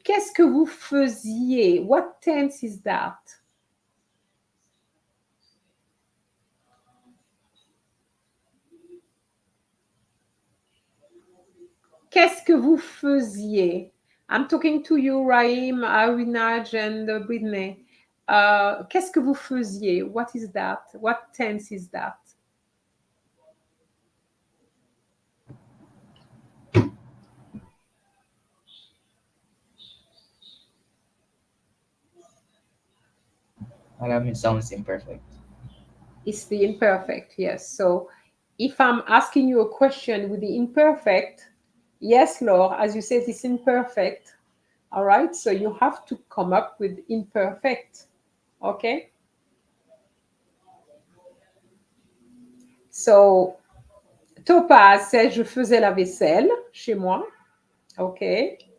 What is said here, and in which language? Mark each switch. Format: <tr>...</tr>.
<fr>Qu'est-ce que vous faisiez?</fr> <en>What tense is that?</en> <fr>Qu'est-ce que vous faisiez?</fr> <en>I'm talking to you, Raim, Arinaj, and Britney.</en> <fr>Qu'est-ce que vous faisiez?</fr> <en>What is that? What tense is that? Madam, it sounds imperfect. It's the imperfect, yes. So if I'm asking you a question with the imperfect, yes, Laure, as you said, it's imperfect. All right, so you have to come up with imperfect. Okay? So Topaz says,</en> <fr>je faisais la vaisselle chez moi. Okay.</fr>